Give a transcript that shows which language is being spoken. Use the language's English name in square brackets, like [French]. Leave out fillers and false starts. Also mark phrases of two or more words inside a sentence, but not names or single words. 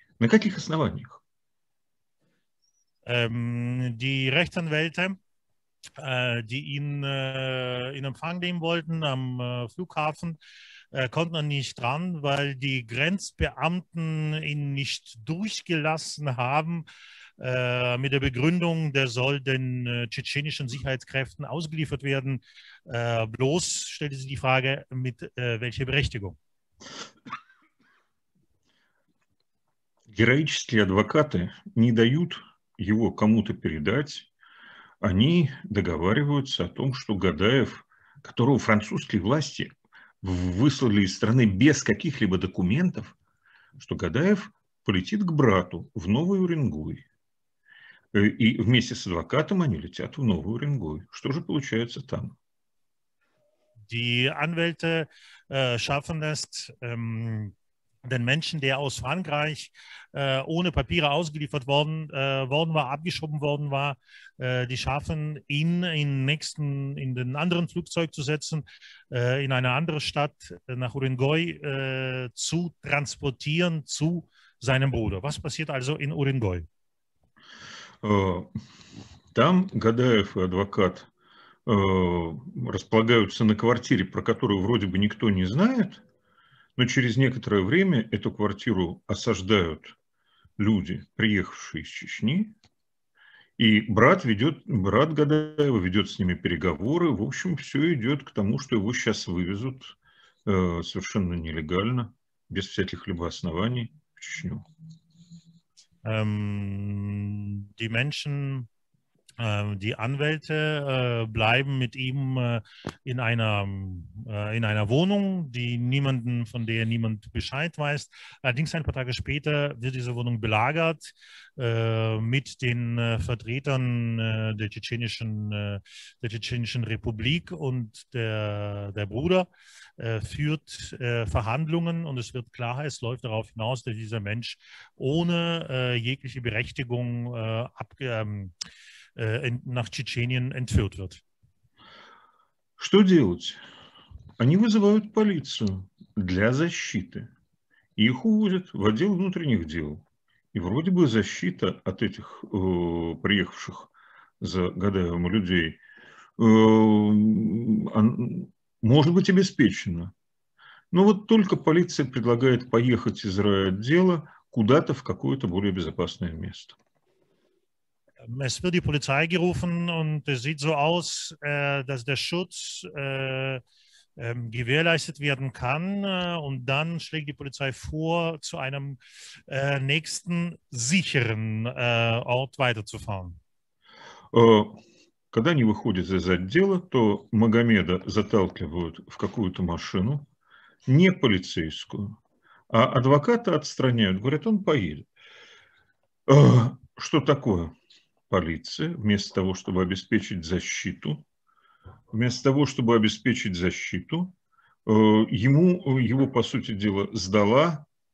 [Russian] На каких основаниях? [German] Die Rechtsanwälte, die ihn in Empfang nehmen wollten am Flughafen, konnten er nicht dran, weil die Grenzbeamten ihn nicht durchgelassen haben mit der Begründung, der soll den tschetschenischen Sicherheitskräften ausgeliefert werden. Bloß stellte sich die Frage, mit welcher Berechtigung. [Russian] Героические адвокаты не дают его кому-то передать. Они договариваются о том, что Гадаев, которого французские власти выслали из страны без каких-либо документов, что Гадаев полетит к брату в Новый Уренгой. И вместе с адвокатом они летят в Новый Уренгой. Что же получается там? [German] Die Anwälte schaffen es, den Menschen, der aus Frankreich ohne Papiere ausgeliefert worden war, abgeschoben worden war, die schaffen, ihn in den anderen Flugzeug zu setzen, in eine andere Stadt nach Urengoy zu transportieren zu seinem Bruder. Was passiert also in Urengoy? [Russian] Там Гадаев и адвокат располагаются на квартире, про которую вроде бы никто не знает, но через некоторое время эту квартиру осаждают люди, приехавшие из Чечни, и брат Гадаева ведет с ними переговоры. В общем, все идет к тому, что его сейчас вывезут совершенно нелегально, без всяких-либо оснований в Чечню. [German] Die Menschen, die Anwälte bleiben mit ihm in einer Wohnung, von der niemand Bescheid weiß. Allerdings ein paar Tage später wird diese Wohnung belagert mit den Vertretern der tschetschenischen Republik, und der Bruder führt Verhandlungen, und es wird klar, es läuft darauf hinaus, dass dieser Mensch ohne jegliche Berechtigung nach Tschetschenien entführt wird. [Russian] Что делать? Они вызывают полицию для защиты. Их увозят в отдел внутренних дел. И вроде бы защита от этих приехавших за Гадаевым людей может быть обеспечена. Но вот только полиция предлагает поехать из райотдела куда-то в какое-то более безопасное место. [German] Es wird die Polizei gerufen, und es sieht so aus, dass der Schutz gewährleistet werden kann, und dann schlägt die Polizei vor, zu einem nächsten sicheren Ort weiterzufahren. [Russian] Когда они выходят из отдела, то Магомеда заталкивают в какую-то машину, не полицейскую, а адвоката отстраняют, говорят, он поедет. Что такое? Полиция, вместо того, чтобы обеспечить защиту, его, по сути дела, сдала,